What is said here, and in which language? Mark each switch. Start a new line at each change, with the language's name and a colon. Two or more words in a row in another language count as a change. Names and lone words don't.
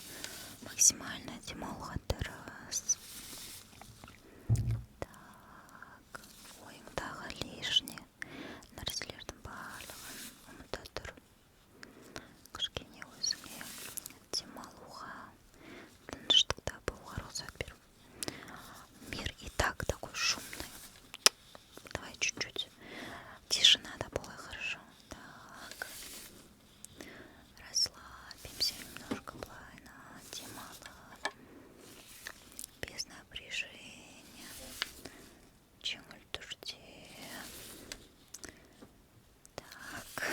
Kazakh: Максимально демалға тырыс.
Russian: Так.
Kazakh: Ойыңдағы лишне нәрселердің барлығын ұмыта тұр. Кішкене өзіңе демалуға, тыныштықта болуға рұқсат бер.
Russian: Мир и так такой шумный. Давай чуть-чуть. Тишина, да, была хорошо. Так. Расслабимся немножко, плавно. Демала. Без напряжения.
Kazakh: Жеңіл түрде. Так.